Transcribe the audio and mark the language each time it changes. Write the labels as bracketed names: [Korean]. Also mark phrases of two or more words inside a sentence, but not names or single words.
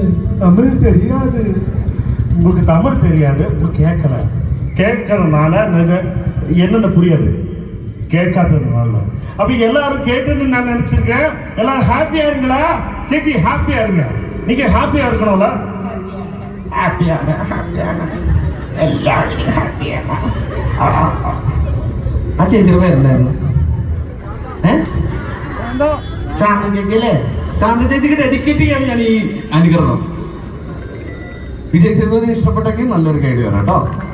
[Tamil] தமிழ் தெரியாது. உங்களுக்கு தமிழ் தெரியாது. உங்களுக்கு கேட்கல. கேட்கறதுனால என்னென்ன புரியாது, கேட்காததுனால. அப்ப எல்லாரும் கேட்டுன்னு நான் நினைச்சிருக்கேன். எல்லாரும் ஹாப்பியா இருங்களா? சேச்சி ஹாப்பியா இருங்க. நீங்க ஹாப்பியா இருக்கணும்ல? [Malayalam] ஹாப்பியான എല്ലാവരും ഹാപ്പിയാണ്. ആ ചേച്ചിയുടെ പേരെന്തായിരുന്നു? ശാന്ത ചേച്ചി അല്ലേ? ശാന്ത ചേച്ചിക്ക് ഡെഡിക്കേറ്റ് ചെയ്യാണ് ഞാൻ ഈ അനുകരണം. വിജയ് സേതുവിനെ ഇഷ്ടപ്പെട്ടെങ്കിൽ നല്ലൊരു ഗൈഡ് വരാം കേട്ടോ.